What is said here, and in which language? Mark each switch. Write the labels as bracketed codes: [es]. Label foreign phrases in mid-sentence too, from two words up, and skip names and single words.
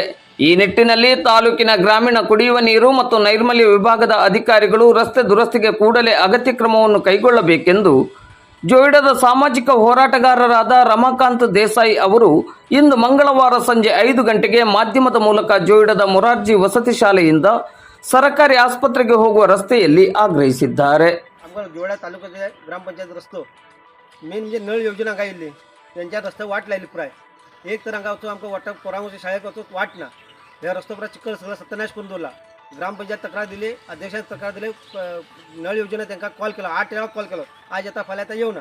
[kn] ಈ ನಿಟ್ಟಿನಲ್ಲಿ ತಾಲೂಕಿನ ಗ್ರಾಮೀಣ ಕುಡಿಯುವ ನೀರು ಮತ್ತು ನೈರ್ಮಲ್ಯ ವಿಭಾಗದ ಅಧಿಕಾರಿಗಳು ರಸ್ತೆ ದುರಸ್ತಿಗೆ ಕೂಡಲೇ ಅಗತ್ಯ ಕ್ರಮವನ್ನು ಕೈಗೊಳ್ಳಬೇಕೆಂದು ಜೊಯ್ಡಾದ ಸಾಮಾಜಿಕ ಹೋರಾಟಗಾರರಾದ ರಮಾಕಾಂತ್ ದೇಸಾಯಿ ಅವರು ಇಂದು ಮಂಗಳವಾರ ಸಂಜೆ 5 ಗಂಟೆಗೆ ಮಾಧ್ಯಮದ ಮೂಲಕ ಜೊಯ್ಡಾದ ಮೊರಾರ್ಜಿ ವಸತಿ ಶಾಲೆಯಿಂದ ಸರ್ಕಾರಿ ಆಸ್ಪತ್ರೆಗೆ ಹೋಗುವ रस्त्यामध्ये ಆಗ್ರಹಿಸಿದ್ದಾರೆ. [kok] जोडा तालुक्याचे ग्रामपंचायत रस्तो मेन म्हणजे नळ योजना काय इल्ली त्यांच्या रस्ते वाट लायली पुराय एक तर हांगा वचून आमकां वाटप पोरांगोची शाळेक वचून वाट ना. ह्या रस्तो पुरा चिकल सगळं सत्यानाश करून दवरला. ग्रामपंचायत तक्रार दिली, अध्यक्षान तक्रार दिली, नळ योजना तांकां कॉल केलो, 8 वेळा कॉल केलो, आज येता फाल्यां येता येवना.